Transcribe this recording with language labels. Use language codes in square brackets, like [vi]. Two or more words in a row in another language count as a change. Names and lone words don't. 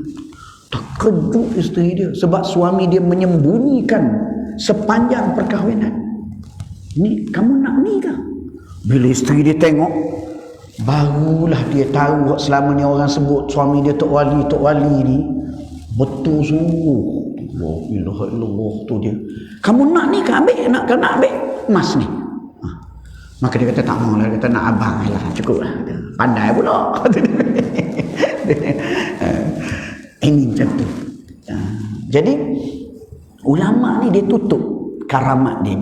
[ms] Terkejut isteri dia sebab suami dia menyembunyikan sepanjang perkahwinan. Ni kamu nak ni kah? Bila isteri dia tengok, barulah dia tahu selama ni orang sebut suami dia Tok Wali ni betul sungguh. [ar] لا إله إلا الله [ms] tu dia. Kamu nak ni kah? Nak ambil emas ni? Maka dia kata tak mau lah, kata nak abang lah, cukup lah. Pandai pula. Ini macam tu. Jadi ulama ni dia tutup karamat dia.